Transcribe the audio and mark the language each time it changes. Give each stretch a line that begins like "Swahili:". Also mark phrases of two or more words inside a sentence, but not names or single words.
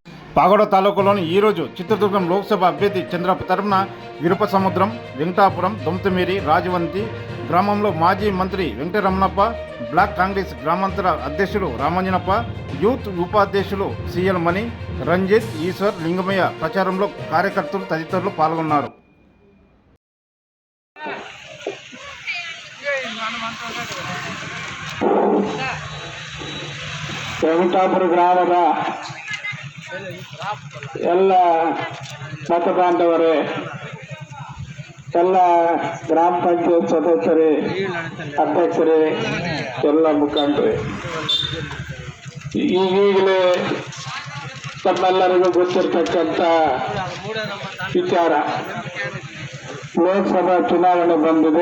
Telugu: పాగోడ తాలూకాలోని ఈరోజు చిత్రదుర్గం లోక్సభ అభ్యర్థి చంద్రపు తరపున విరుపసముద్రం, వెంకటాపురం, దొంతమేరి, రాజవంతి గ్రామంలో మాజీ మంత్రి వెంకటరమణప్ప, బ్లాక్ కాంగ్రెస్ గ్రామాంతర అధ్యక్షులు రామంజనప్ప, యూత్ ఉపాధ్యక్షులు సిఎల్ మణి, రంజిత్, ఈశ్వర్, లింగమయ్య ప్రచారంలో కార్యకర్తలు తదితరులు పాల్గొన్నారు.
Kannada: వెంకటాపుರ ಗ್ರಾಮದ ಎಲ್ಲ ಮತ ಬಾಂಧವರೇ, ಎಲ್ಲ ಗ್ರಾಮ ಪಂಚಾಯತ್ ಸದಸ್ಯರೇ, ಅಧ್ಯಕ್ಷರೇ, ಎಲ್ಲ ಮುಖಂಡರೇ, ಈಗೀಗಲೇ ತಮ್ಮೆಲ್ಲರಿಗೂ ಗೊತ್ತಿರತಕ್ಕಂಥ ವಿಚಾರ, ಲೋಕಸಭಾ ಚುನಾವಣೆ ಬಂದಿದೆ.